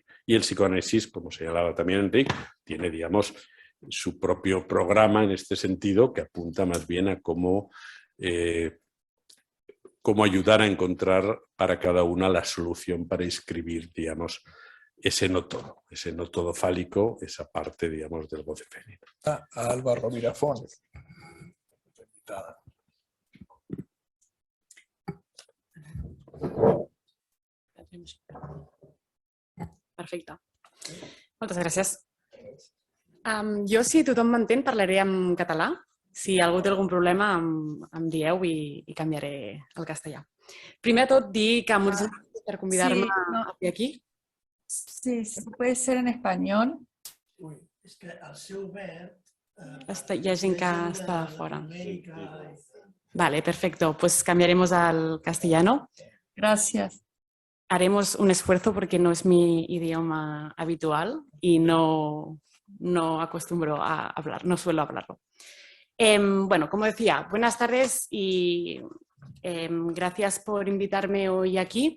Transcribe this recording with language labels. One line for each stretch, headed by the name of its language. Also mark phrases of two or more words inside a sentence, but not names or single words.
Spanish: Y el psicoanálisis, como señalaba también Enric, tiene, digamos, su propio programa en este sentido, que apunta más bien a cómo ayudar a encontrar para cada una la solución para inscribir, digamos, ese no todo fálico, esa parte, digamos, del goce femenino. A Alba Rovira Font.
Catalan: Perfecte. Moltes gràcies. Jo, si tothom m'entén, parlaré en català. Si algú té algun problema, em dieu i canviaré al castellà. Primer de tot, dir que moltes gràcies per convidar-me a fer aquí.
Spanish: Sí, puede ser en español.
Catalan: Es que al seu verb... Hi ha gent que està fora. Vale,
Spanish: perfecto. Pues cambiaremos al castellano. Gracias. Haremos un esfuerzo porque no es mi idioma habitual y no acostumbro a hablar, no suelo hablarlo. Bueno, como decía, buenas tardes y gracias por invitarme hoy aquí.